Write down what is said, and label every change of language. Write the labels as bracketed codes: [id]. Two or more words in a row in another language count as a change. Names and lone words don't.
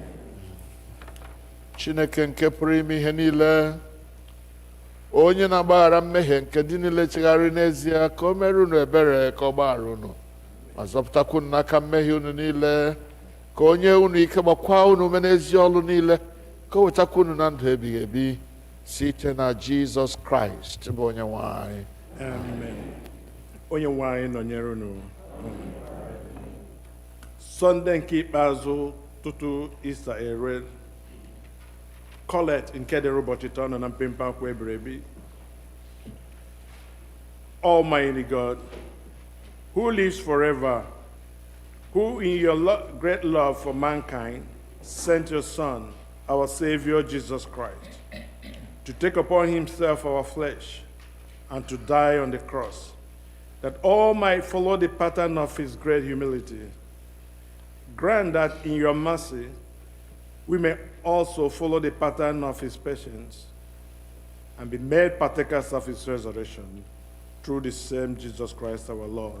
[ig] Chineke nke pụrụ ime ihe niile, onye na-agbaghara mmehie nke dị niile chegharị n'ezie, ka o mere unu ebere, ka ọ gbaghara unu ma zọpụtakwa unu n'aka mmehie unu niile, ka onye unu ike gbakwa unu ume n'ezi ọlụ niile, ka o wetakwa unu na ndụ ebighị ebi site na Jizọs Kraịst bụ onye nwe anyị. Amen. Onye nwe anyị nọnyere unu. Sọnde nke ikpeazụ tutu Ista ere, Kolekt nke dịrị ụbọchị taa nọ na mpempe akwụkwọ ebirebi. [en] Almighty God, who lives forever, who in your great love for mankind sent your Son, our Savior Jesus Christ, to take upon himself our flesh and to die on the cross, that all might follow the pattern of his great humility. grant that in your mercy we may also follow the pattern of his patience and be made partakers of his resurrection through the same Jesus Christ our Lord.